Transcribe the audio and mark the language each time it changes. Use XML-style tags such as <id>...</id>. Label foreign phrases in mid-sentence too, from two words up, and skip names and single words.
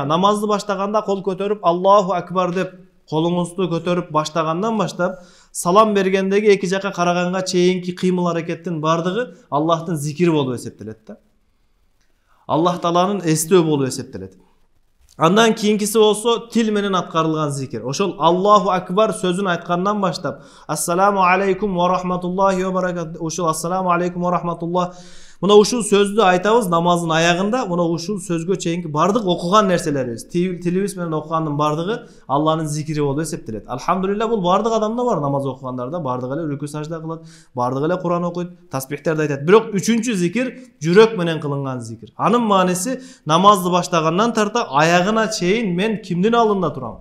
<ky>Намазды баштаганда кол көтөрүп</ky> <ar>الله أكبر</ar> <ky>деп колуңузду көтөрүп баштагандан баштап салам бергендеги эки жака караганга чейинки кыймыл аракеттин бардыгы Аллахтын зикири болуп эсептелет да. Аллах тааланын эстөө болуп эсептелет. Андан кийинкиси болсо тил менен аткарылган зикир.</ky> <ar>Ошол الله أكبر</ar> <ky>сөзүн айткандан баштап</ky> <ar>السلام عليكم ورحمة الله وبركاته. Ошол السلام عليكم ورحمة الله.</ar> <ky>Мына ушул сөздү айтабыз намаздын аягында, мына ушул сөзгө чейинки бардык окуган нерселерибиз, тилибиз менен окугандын бардыгы Алланын зикири болуп эсептелет. Алхамдулилла, бул бардык адамда бар, намаз окугандарда бардык эле рүкү сажда кылат, бардык эле Куран окуйт, тасбихтерди айтат. Бирок үчүнчү зикир жүрөк менен кылынган зикир. Анын мааниси намазды баштагандан тарта аягына чейин мен кимдин алдында турам?</ky>